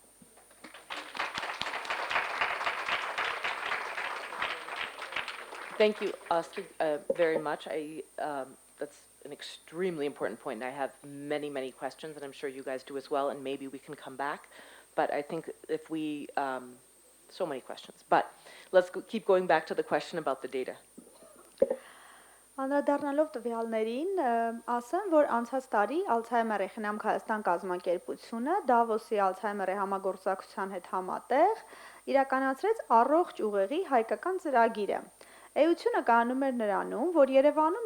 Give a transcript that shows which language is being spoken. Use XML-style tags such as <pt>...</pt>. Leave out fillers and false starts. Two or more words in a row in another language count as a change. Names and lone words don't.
<en>Thank you, Astrik, very much. That's an extremely important point, and I have many, many questions, and I'm sure you guys do as well, and maybe we can come back. But I think if we, so many questions, but let's keep going back to the question about the data.</en> <hy>Անդրադառնալով տվյալներին, ասեմ, որ անցած տարի Alzheimer-ի խնամք Հայաստան կազմակերպությունը Դավոսի Alzheimer-ի համագործակցության հետ համատեղ իրականացրեց առողջ ուղեղի հայկական ծրագիրը։ Էությունը կանում էր նրանում, որ Երևանում</hy>